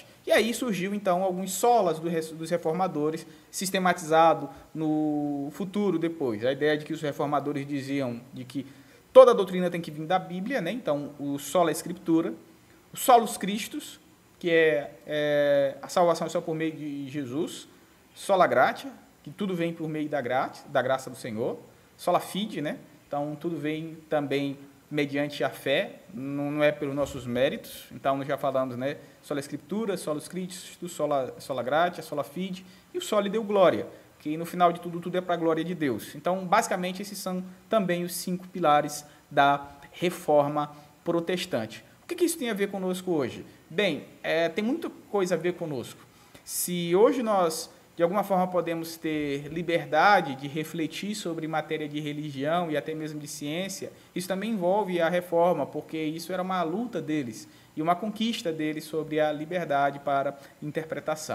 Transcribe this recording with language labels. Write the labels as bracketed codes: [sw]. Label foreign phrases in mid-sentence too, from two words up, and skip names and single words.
[pt] E aí surgiu, então, alguns solas dos reformadores, sistematizado no futuro depois. A ideia de que os reformadores diziam de que toda a doutrina tem que vir da Bíblia, né? Então, o [la] sola Escritura, [pt] o [la] solus Christus, [pt] que a salvação é só por meio de Jesus, [la] sola gratia, [pt] que tudo vem por meio da graça do Senhor, [la] sola fide, [pt] né? Então, tudo vem também mediante a fé, não é pelos nossos méritos. Então, nós já falamos, né? [la] Sola Escritura, solus Christus, sola gratia, sola fide, [pt] e o [la] soli deu glória, [pt] que no final de tudo é para a glória de Deus. Então, basicamente, esses são também os 5 pilares da reforma protestante. O que isso tem a ver conosco hoje? Bem, tem muita coisa a ver conosco. Se hoje nós, de alguma forma, podemos ter liberdade de refletir sobre matéria de religião e até mesmo de ciência, isso também envolve a reforma, porque isso era uma luta deles e uma conquista deles sobre a liberdade para interpretação.